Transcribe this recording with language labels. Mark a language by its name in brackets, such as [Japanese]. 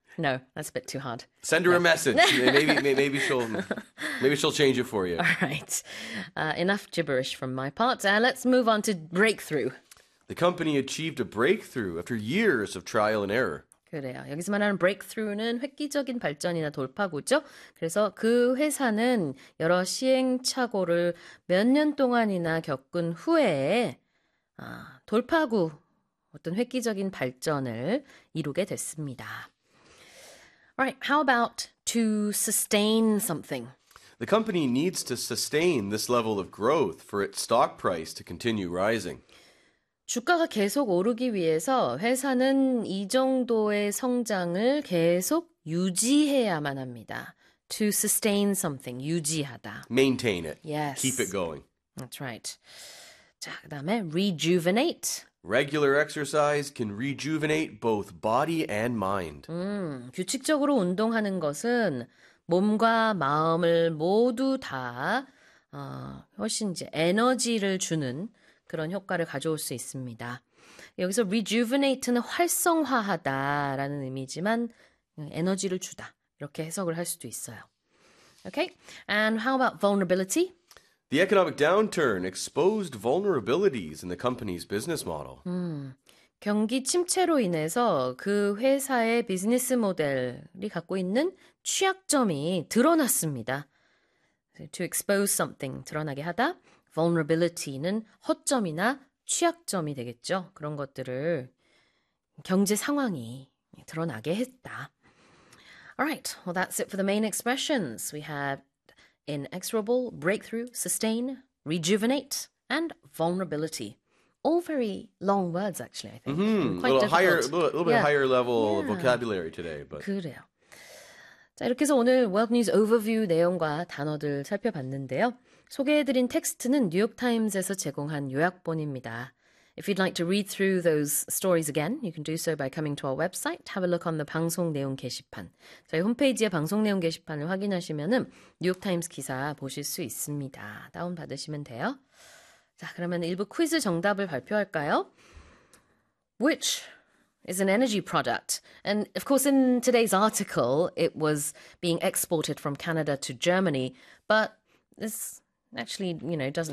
[English] No, that's a bit too hard. Send her a No. message. Maybe All she'll change it for you. right. Enough gibberish from my part. Let's move on to breakthrough. The company achieved a breakthrough after years of trial and error. [Korean] 그래요. 여기서 말하는 breakthrough는 획기적인 발전이나 돌파구죠. 그래서 그 회사는 여러 시행착오를 몇년 동안이나 겪은 후에 돌파구, 어떤 획기적인 발전을 이루게 됐습니다. [English] Right, how about to sustain something? The company needs to sustain this level of growth for its stock price to continue rising. [Korean] 주가가 계속 오르기 위해서 회사는 이 정도의 성장을 계속 유지해야만 합니다. [English] To sustain something, 유지하다. Maintain it. Keep it Yes, going. that's right. [Korean] 자, 그다음에 [English] rejuvenate. Regular exercise can rejuvenate both body and mind. [Korean] 규칙적으로 운동하는 것은 몸과 마음을 모두 다 훨씬 이제 에너지를 주는 그런 효과를 가져올 수 있습니다. 여기서 rejuvenate는 활성화하다라는 의미지만 에너지를 주다. 이렇게 해석을 할 수도 있어요. [English] Okay? And how about vulnerability? The economic downturn exposed vulnerabilities in the company's business model. [Korean] 경기 침체로 인해서 그 회사의 비즈니스 모델이 갖고 있는 취약점이 드러났습니다. [English] To expose something, [Korean] 드러나게 하다. Vulnerability는 허점이나 취약점이 되겠죠. 그런 것들을 경제 상황이 드러나게 했다. [English] Alright, well, that's it for the main expressions. We have inexorable, breakthrough, sustain, rejuvenate, and vulnerability. All very long words, actually, I think, and A quite little higher, a difficult. little bit higher level of Yeah, vocabulary today, but [Korean] 그래요. 자, 이렇게 해서 오늘 World News Overview 내용과 단어들 살펴봤는데요. 소개해드린 텍스트는 뉴욕타임스에서 제공한 요약본입니다. [English] If you'd like to read through those stories again, you can do so by coming to our website. Have a look on the [Korean] 방송 내용 게시판. 저희 홈페이지에 방송 내용 게시판을 확인하시면은 뉴욕타임스 기사 보실 수 있습니다. 다운받으시면 돼요. 자, 그러면 일부 퀴즈 정답을 발표할까요? [English] Which is an energy product? And of course, in today's article, it was being exported from Canada to Germany, but this actually, doesn't